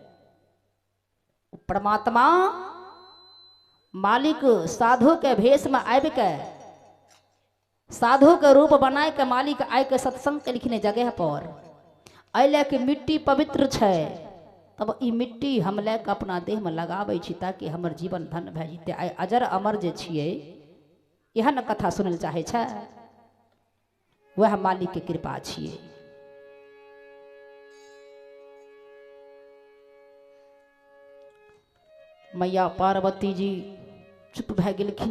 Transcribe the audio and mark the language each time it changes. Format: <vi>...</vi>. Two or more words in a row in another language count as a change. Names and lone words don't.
<mai>परमात्मा मालिक साधु के भेष में आबि के, साधु के रूप बनाए के मालिक आय के सत्संग कलखिन जगह पर। अइले के मिट्टी पवित्र छै, तब ई मिट्टी हम लेके अपना देह में लगाबै छी ताकि हमर जीवन धन भए जेतै। आइ अजर अमर जे छियै यह न कथा सुनल चाहे छै, वह मालिक के कृपा छियै। मैया पार्वती जी चुप भए गेलखिन।</mai>